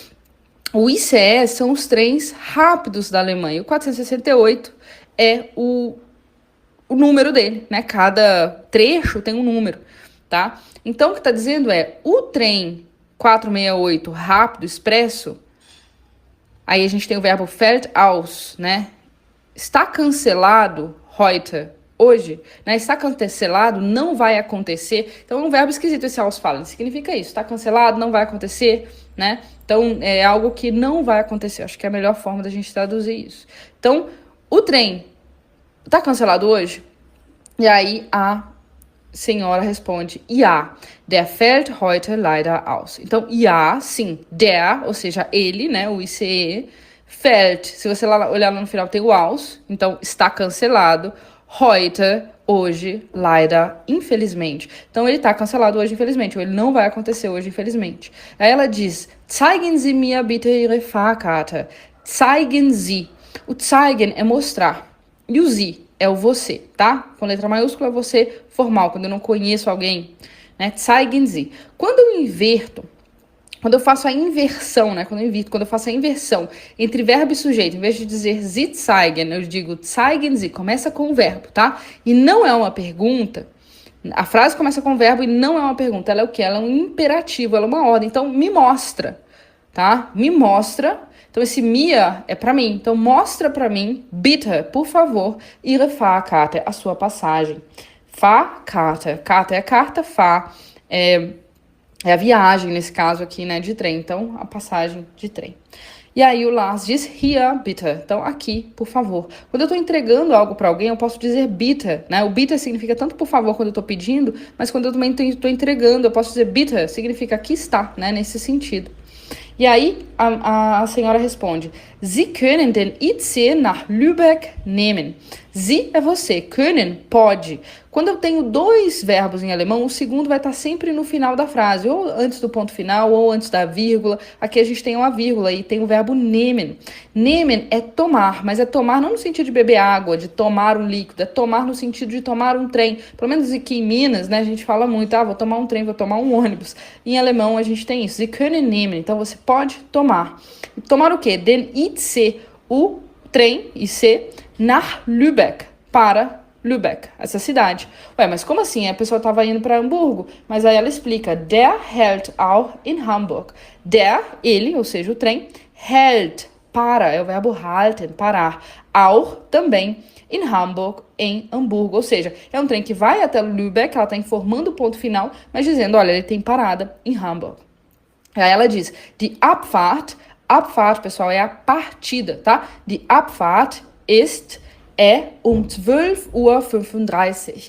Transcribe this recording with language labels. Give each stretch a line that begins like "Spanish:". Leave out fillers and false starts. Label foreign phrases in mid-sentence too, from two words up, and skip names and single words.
Portuguese: O ICE são os trens rápidos da Alemanha. O 468 é o número dele, né? Cada trecho tem um número, tá? Então, o que está dizendo é, o trem 468 rápido, expresso, aí a gente tem o verbo
German: fällt aus,
Portuguese: né? Está cancelado, heute, hoje, né? Está cancelado, não vai acontecer. Então é um verbo esquisito esse ausfallen. Significa isso, está cancelado, não vai acontecer, né? Então é algo que não vai acontecer. Acho que é a melhor forma da gente traduzir isso. Então, o trem está cancelado hoje? E aí a senhora responde,
German: ja, der fällt heute leider aus.
Portuguese: Então, ja, sim, der, ou seja, ele, né, o ICE, fällt, se você olhar lá no final tem o aus, então está cancelado, heute, hoje, leider, infelizmente. Então, ele está cancelado hoje, infelizmente, ou ele não vai acontecer hoje, infelizmente. Aí ela diz,
German: zeigen Sie mir bitte Ihre Fahrkarte. Zeigen Sie.
Portuguese: O zeigen é mostrar, e o Sie é o você, tá? Com letra maiúscula é você formal, quando eu não conheço alguém, né?
German: Zeigen Sie.
Portuguese: Quando eu inverto, quando eu faço a inversão, né? Quando eu faço a inversão entre verbo e sujeito, em vez de dizer
German: Sie zeigen,
Portuguese: eu digo
German: zeigen Sie,
Portuguese: começa com o verbo, tá? E não é uma pergunta. A frase começa com o verbo e não é uma pergunta. Ela é o quê? Ela é um imperativo, ela é uma ordem. Então, me mostra, tá? Me mostra. Então, esse mir é para mim. Então, mostra para mim, bitte, por favor,
German: Ihre Fahrkarte,
Portuguese: a sua passagem. Fahrkarte. Karte é carta, Fahr é a viagem, nesse caso aqui, né, de trem. Então, a passagem de trem. E aí o Lars diz
German: hier, bitte.
Portuguese: Então, aqui, por favor. Quando eu tô entregando algo para alguém, eu posso dizer bitte, né? O bitte significa tanto por favor quando eu tô pedindo, mas quando eu também tô entregando, eu posso dizer bitte, significa aqui está, né? Nesse sentido. E aí a senhora responde,
German: Sie können den IC nach Lübeck nehmen.
Portuguese: Sie é você, können, pode. Quando eu tenho dois verbos em alemão, o segundo vai estar sempre no final da frase, ou antes do ponto final, ou antes da vírgula. Aqui a gente tem uma vírgula e tem o verbo nehmen. Nehmen é tomar, mas é tomar não no sentido de beber água, de tomar um líquido, é tomar no sentido de tomar um trem. Pelo menos aqui em Minas, né, a gente fala muito, vou tomar um trem, vou tomar um ônibus. Em alemão a gente tem isso,
German: Sie können nehmen,
Portuguese: então você pode tomar. E tomar o quê?
German: Den IC,
Portuguese: o trem,
German: IC, nach Lübeck,
Portuguese: para Lübeck, essa cidade. Ué, mas como assim? A pessoa estava indo para Hamburgo, mas aí ela explica,
German: der hält auch in Hamburg.
Portuguese: Der, ele, ou seja, o trem, hält, para, é o verbo halten, parar.
German: Auch, também, in Hamburg,
Portuguese: em Hamburgo. Ou seja, é um trem que vai até Lübeck, ela está informando o ponto final, mas dizendo, olha, ele tem parada em Hamburg. Aí ela diz,
German: die Abfahrt, Abfahrt,
Portuguese: pessoal, é a partida, tá?
German: Die Abfahrt
Portuguese: é 12:35.